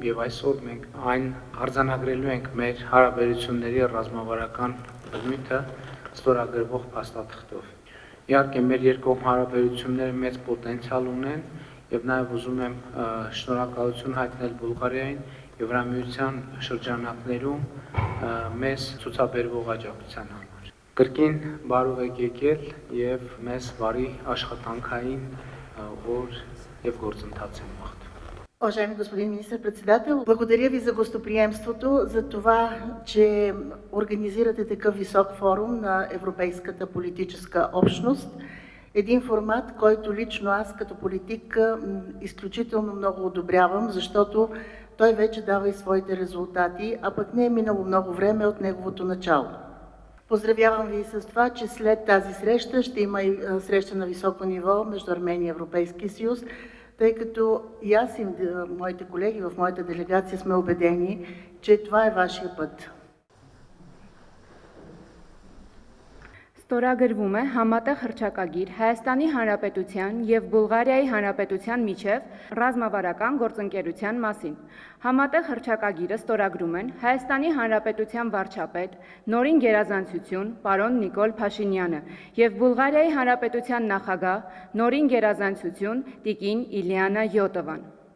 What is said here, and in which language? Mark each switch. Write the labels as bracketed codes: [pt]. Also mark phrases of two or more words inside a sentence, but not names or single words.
[hy] եւ այսօր մենք այն արձանագրելու ենք մեր հարաբերությունների ռազմավարական բնույթը ստորագրվող փաստաթղթով։ Իհարկե մեր երկկողմ հարաբերությունները մեծ պոտենցիալ ունեն եւ նաեւ ուզում եմ շնորհակալություն հայտնել Բուլղարիային Եվրամիության շրջանակներում մեզ ցուցաբերվող աջակցության համար։ Կրկին բարով եք եկել եւ մեզ բարի աշխատանքային օր եւ գործընթաց եմ մաղթում։ [bg] Уважаемый господин министр-председател, благодаря ви за гостоприемството, за това, че организирате такъв висок форум на Европейската политическа общност. Един формат, който лично аз като политик изключително много одобрявам, защото той вече дава и своите резултати, а пък не е минало много време от неговото начало. Поздравявам ви с това, че след тази среща ще има и среща на високо ниво между Армения и Европейския съюз, тъй като и аз и моите колеги в моята делегация сме убедени, че това е вашия път. [hy] Ստորագրվում է համատեղ հռչակագիր Հայաստանի Հանրապետության և Բուլղարիայի Հանրապետության միջև ռազմավարական գործընկերության մասին։ Համատեղ հռչակագիրը ստորագրում են Հայաստանի Հանրապետության վարչապետ, նորին գերազանցություն պարոն Նիկոլ Փաշինյանը և Բուլղարիայի Հանրապետության նախագահ, նորին գերազանցություն տիկին Իլիանա Յոտովան։